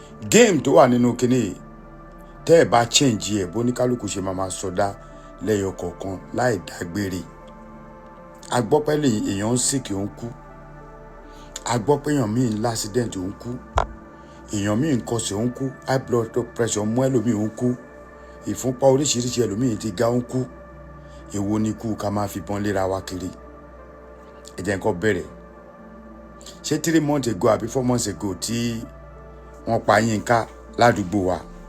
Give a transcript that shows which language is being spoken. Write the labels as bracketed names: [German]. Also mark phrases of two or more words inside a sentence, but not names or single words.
[Yoruba] Game tó wà nínú kíní yìí, tẹ́ ẹ bá change ẹ̀, bó ní kálukú ṣe máa máa sọdá lẹ́yọ kọ̀ọ̀kan láì dágbére. A gbọ́ pé lè, èèyàn ń sick, ó ń kú. A gbọ́ pé èèyàn míì ń l'accident, ó ń kú. Èèyàn míì ń kọsẹ̀, ó ń kú. [English] High blood pressure [Yoruba] mú ẹlòmíì, ó ń kú. Ìfúnpá oríṣiríṣi ẹlòmíì ti ga, ó ń kú. Èwo ni ikú ká máa fìbọn léra wa kiri? Ẹ jẹ́ n kọ́ bẹ̀rẹ̀. Ṣé [English] three months ago [Yoruba] àbí [English] four months ago [Yoruba] tí wọ́n pa Yínká ládùúgbò wa?